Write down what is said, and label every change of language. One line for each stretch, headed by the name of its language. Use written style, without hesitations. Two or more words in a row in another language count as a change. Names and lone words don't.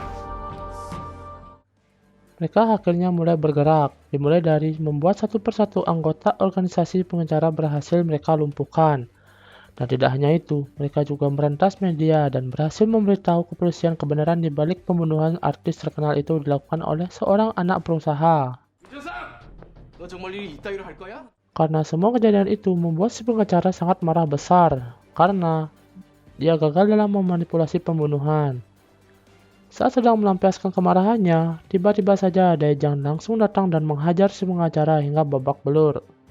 Indonesian: Mereka akhirnya mulai bergerak, dimulai dari membuat satu persatu anggota organisasi pengecara berhasil mereka lumpuhkan. Dan tidak hanya itu, mereka juga merentas media dan berhasil memberitahu kepolisian kebenaran di balik pembunuhan artis terkenal itu dilakukan oleh seorang anak pengusaha.
Korean: 너 정말 일 이따위로 할 거야?
Indonesian: Karena semua kejadian itu membuat si pengacara sangat marah besar, karena dia gagal dalam memanipulasi pembunuhan. Saat sedang melampiaskan kemarahannya, tiba-tiba saja Daejang langsung datang dan menghajar si pengacara hingga babak belur.